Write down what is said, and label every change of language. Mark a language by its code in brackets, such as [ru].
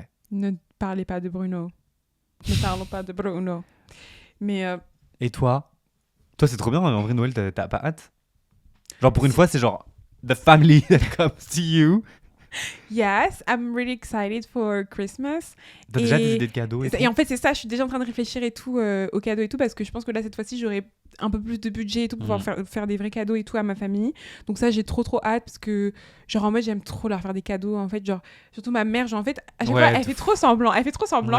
[fr] Ne parlez pas de Bruno. Ne parlons pas de Bruno. Mais Et toi? Toi c'est trop bien, en vrai Noël t'as pas hâte? Genre pour une fois c'est genre [en] the family that comes to you. yes, I'm really excited for Christmas. [fr] T'as déjà des Et- idées de cadeaux et tout? Et en fait, c'est ça, je suis déjà en train de réfléchir et tout aux cadeaux et tout parce que je pense que là, cette fois-ci, j'aurai un peu plus de budget et tout pour pouvoir faire des vrais cadeaux et tout à ma famille. Donc ça, j'ai trop hâte parce que, genre, en mode, j'aime trop leur faire des cadeaux. En fait, genre, surtout ma mère, genre, en fait, à chaque Ouais, fois, elle fait trop semblant. Elle fait trop semblant